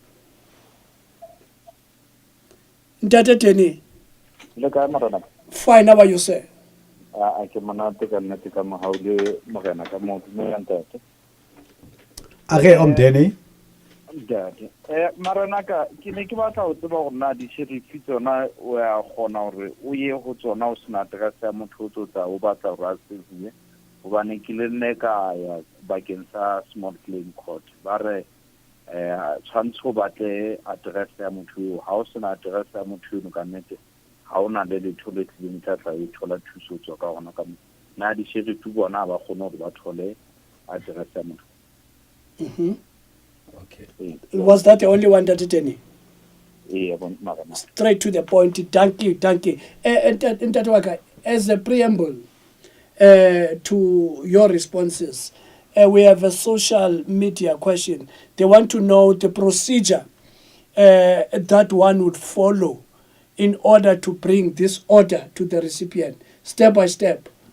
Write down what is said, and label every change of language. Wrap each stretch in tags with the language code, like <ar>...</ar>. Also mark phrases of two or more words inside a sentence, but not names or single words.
<en>Ntate Danny. Fine, how are you, sir? Okay, Danny.</en> <st>Maranaka, ke ne ke batla ho tseba gore na di sherifi tsona o ya gona gore o ye go tsona o sena address ya motho o tsotsa o batla gore a save gobane ke le nne ka ya bakeng sa</st> <en>small claim court</en> <st>ba re tshwanetse go batle address ya motho ha o sena address ya motho no ka nnete ha o na le letho le tlileng tla tla e thola thuso tswa ka gona ka na di sherifi bona ba gona gore ba thole address ya motho.</st> <en>Okay. Was that the only one that did any? Yeah, straight to the point. Thank you. As a preamble, to your responses. We have a social media question. They want to know the procedure that one would follow in order to bring this order to the recipient, step by step.</en>